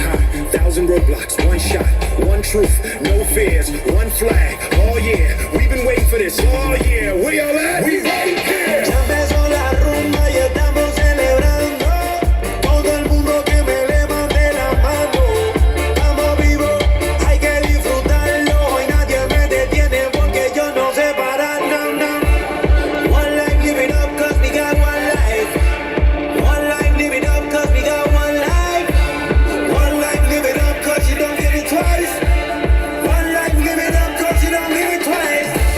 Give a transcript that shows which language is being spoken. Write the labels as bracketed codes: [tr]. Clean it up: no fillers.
[en] Roadblocks, one shot, one truth, no fears, one flag. Oh yeah, we've been waiting for this. Oh yeah, where y'all at? We right here. [es] Ya empezó la rumba y estamos celebrando. Todo el mundo que me levante la mano. Estamos vivos, hay que disfrutarlo y nadie me detiene porque yo no sé parar. No, no. [en] One life, live it up 'cause we got one life. One life, live it up 'cause we got one life. One life, live it up 'cause you don't get it twice. One life, live it up 'cause you don't get it twice.